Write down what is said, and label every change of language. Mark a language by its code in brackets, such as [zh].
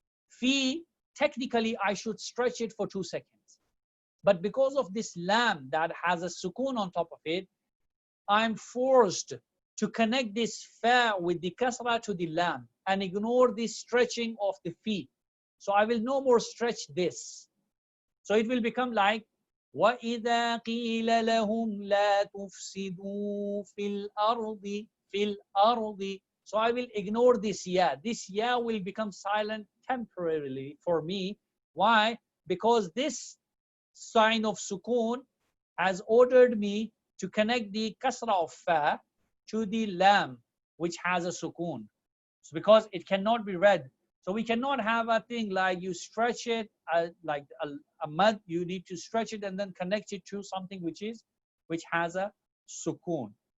[en] Fi, technically I should stretch it for 2 seconds. But because of this lam that has a sukoon on top of it, I'm forced to connect this fa with the kasra to the lam and ignore this stretching of the fi. So I will no more stretch this. So it will become like [ar] وَإِذَا قِيلَ لَهُمْ لَا تُفْسِدُوا فِي الْأَرْضِ. [en] So I will ignore this ya. This ya will become silent temporarily for me. Why? Because this sign of sukoon has ordered me to connect the kasra of fa to the lam, which has a sukoon. So because it cannot be read. So we cannot have a thing like you stretch it like a mad, you need to stretch it and then connect it to something which has a sukoon.